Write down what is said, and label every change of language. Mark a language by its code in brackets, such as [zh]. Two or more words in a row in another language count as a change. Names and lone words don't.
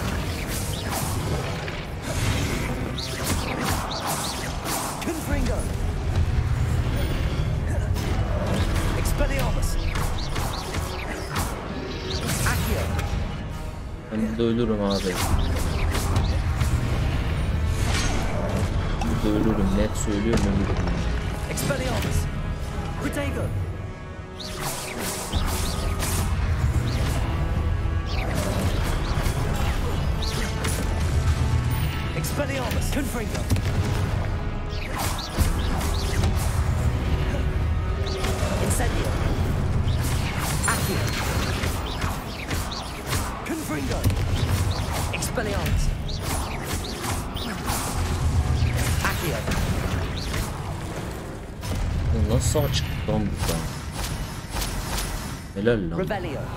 [tr] Ben burada ölürüm abi. Burada ölürüm, net söylüyorum, ölürüm. [en] Expelliarmus. Protego. Expelliarmus. Confringo. Incendio. Accio. Confringo. Expelliarmus. Accio. [tr] Nasıl açık lan burada? Helal lan. [en] Revelio.